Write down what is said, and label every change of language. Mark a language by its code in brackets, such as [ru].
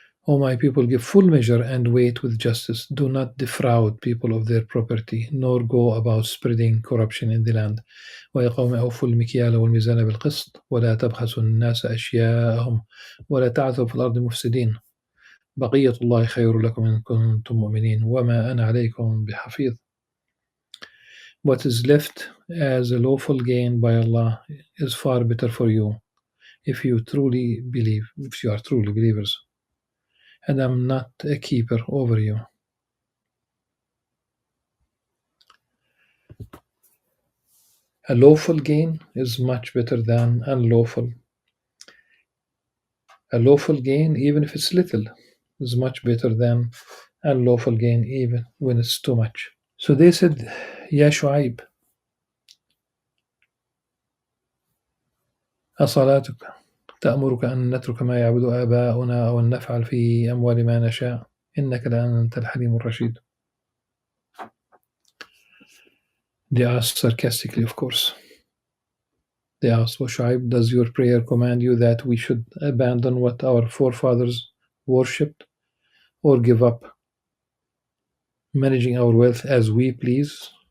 [en] O my people, give full measure and weight with justice. Do not defraud people of their property, nor go about spreading corruption in the land. [ar] ويا قوم أوفوا المكيال والميزان بالقسط ولا تبخسوا الناس أشياءهم ولا تعثوا في الأرض مفسدين. بقية الله خير لكم إن كنتم مؤمنين وما أنا عليكم بحفيظ. [en] What is left as a lawful gain by Allah is far better for you if you are truly believers. And I'm not a keeper over you. A lawful gain is much better than unlawful. A lawful gain, even if it's little, is much better than unlawful gain, even when it's too much. So they said, [ar] Ya Shu'aib, أصلاتك تأمرك أن نترك ما يعبد آباؤنا أو أن نفعل في أموال ما نشاء إنك لأنت الحليم الرشيد. [en] They asked sarcastically, of course. They asked, O Shu'aib, does your prayer command you that we should abandon what our forefathers worshipped or give up managing our wealth as we please?